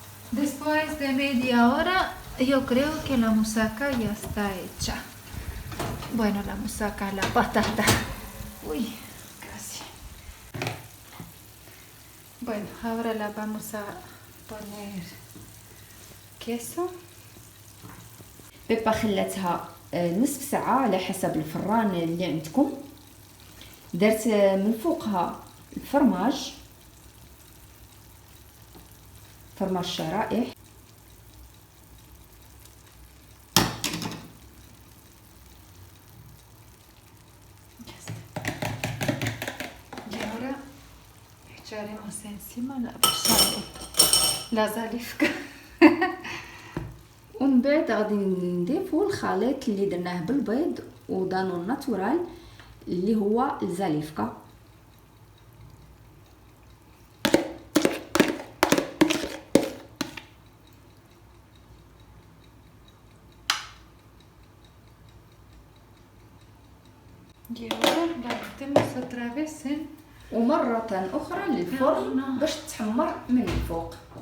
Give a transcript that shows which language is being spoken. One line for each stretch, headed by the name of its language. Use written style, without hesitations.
Spanish: Después de media hora, yo creo que la musaca ya está hecha. Bueno, la musaca, la patata. Uy, casi. Bueno, ahora la vamos a poner queso.
Arabic: بيبا خلاتها نصف ساعة على حسب الفران اللي عندكم. درت من فوقها الفرماج، فرماج شرائح،
Spanish: Y ahora echaremos encima la bechamel, la zalivka.
Arabic: ومن بعد غادي نضيفو الخليط اللي درناه بالبيض ودانون ناتورال اللي هو الزاليفكا.
Spanish: Y ahora la metemos otra vez en
Arabic: ومرة أخرى للفرن باش تحمر من الفوق.